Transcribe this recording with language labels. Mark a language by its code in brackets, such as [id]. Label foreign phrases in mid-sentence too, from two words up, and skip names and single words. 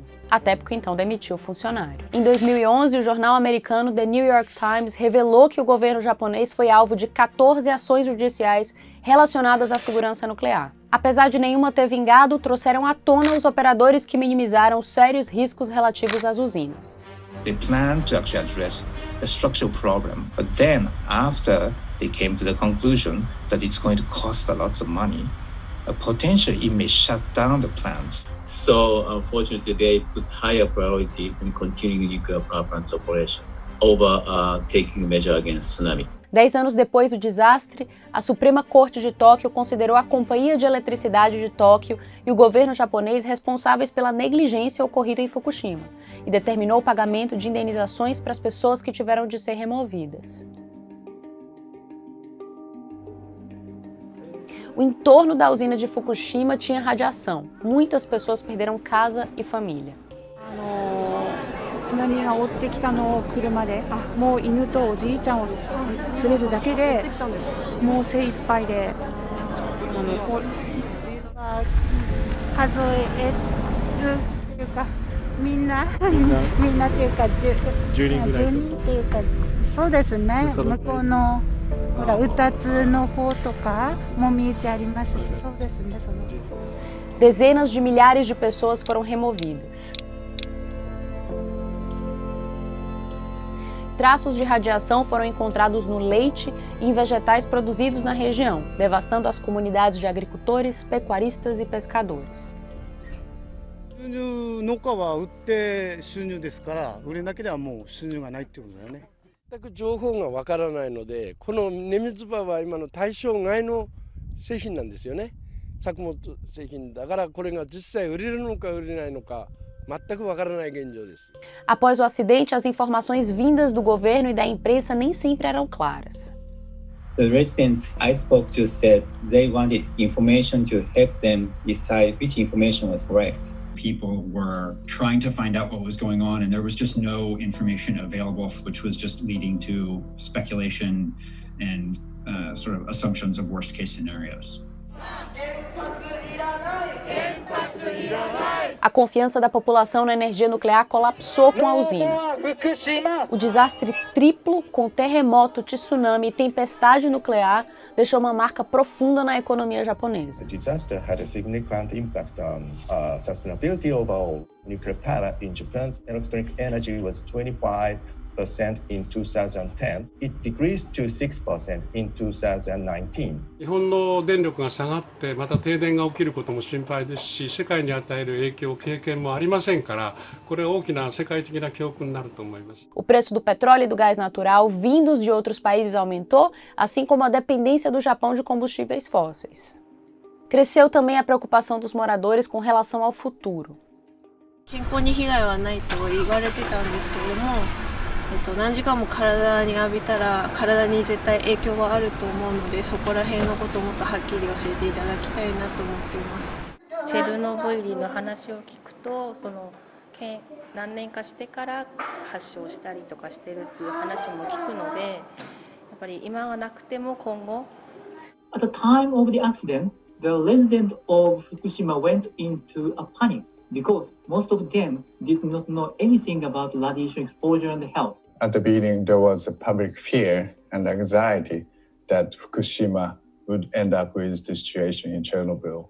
[pt] A TEPCO então demitiu o funcionário. Em 2011, o jornal americano The New York Times revelou que o governo japonês foi alvo de 14 ações judiciais relacionadas à segurança nuclear. Apesar de nenhuma ter vingado, trouxeram à tona os operadores que minimizaram os sérios riscos relativos às usinas. [en] They planned to actually address the structural problem, but then after they came to the conclusion that it's going to cost a lot of money, potentially it may shut down the plants. So unfortunately, they put higher priority in continuing nuclear power plants operation over taking measure against tsunami. [pt] 10 anos depois do desastre, a Suprema Corte de Tóquio considerou a Companhia de Eletricidade de Tóquio e o governo japonês responsáveis pela negligência ocorrida em Fukushima e determinou o pagamento de indenizações para as pessoas que tiveram de ser removidas. O entorno da usina de Fukushima tinha radiação. Muitas pessoas perderam casa e família. [ja] 津波が追ってきたのを車で、もう犬とおじいちゃんを連れるだけでもう精一杯で数えるというかみんなっていうか10人っていうかそうですね向こうのほらうたつの方とかもみ打ちありますしそうですねその [pt] Dezenas de milhares de pessoas foram removidas. Traços de radiação foram encontrados no leite e em vegetais produzidos na região, devastando as comunidades de agricultores, pecuaristas e pescadores. [ja] 農家は売って収入ですから売れなければもう収入がないってことだよね。全く情報がわからないので、このネミズバは今の対象外の製品なんですよね。作物製品だからこれが実際売れるのか売れないのか。 [pt] Após o acidente, as informações vindas do governo e da imprensa nem sempre eram claras. [en] The residents I spoke to said they wanted information to help them decide which information was correct. People were trying to find out what was going on, and there was just no information available, which was just leading to speculation and sort of assumptions of worst-case scenarios. [pt] A confiança da população na energia nuclear colapsou com a usina. O desastre triplo, com terremoto, tsunami e tempestade nuclear, deixou uma marca profunda na economia japonesa. [en] The disaster had a significant impact on sustainability overall. Nuclear power in Japan's electric energy was 25% in 2010. It decreased to 6% in 2019. [ja] 日本の電力が下がってまた停電が起きることも心配ですし、世界に与える影響経験もありませんから、これは大きな世界的な教訓になると思います。 [pt] O preço do petróleo e do gás natural vindos de outros países aumentou, assim como a dependência do Japão de combustíveis fósseis. Cresceu também a preocupação dos moradores com relação ao futuro. [ja] 健康に被害はないと言われてたんですけれども。何時間も体に浴びたら体に絶対影響はあると思うのでそこら辺のことをもっとはっきり教えていただきたいなと思っています。チェルノブイリの話を聞くと何年かしてから発症したりとかしてるっていう話も聞くのでやっぱり今はなくても今後 [en] At the time of the accident, the residents of Fukushima went into a panic. Because most of them did not know anything about radiation exposure and health. At the beginning, there was a public fear and anxiety that Fukushima would end up with the situation in Chernobyl.